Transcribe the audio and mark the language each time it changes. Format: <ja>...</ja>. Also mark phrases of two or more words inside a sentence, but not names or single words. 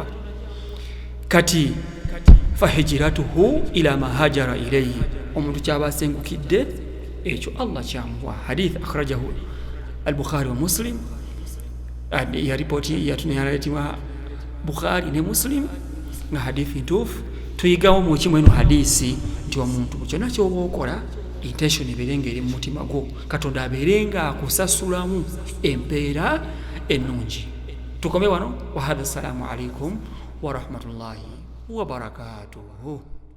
<ar>Kati فهجرته إلى ما هاجر إليه,</ar> <lg>omuntu kyaba asengukidde ekyo Allah kyamuwa.</lg> <ar>حديث أخرجه البخاري ومسلم,</ar> <lg>ya ripoti yatunayaleetiwa Bukhari ne Muslim nga hadithi ntuufu. Tuyigawo mu kimu eno hadisi nti omuntu kyonna ky'oba okola intention ebeerenga eri mu mutima gwo, Katonda abeerenga akusasulamu empeera ennungi. Tukome wano.</lg> <ar>وهذا، السلام عليكم ورحمة الله وبركاته.</ar>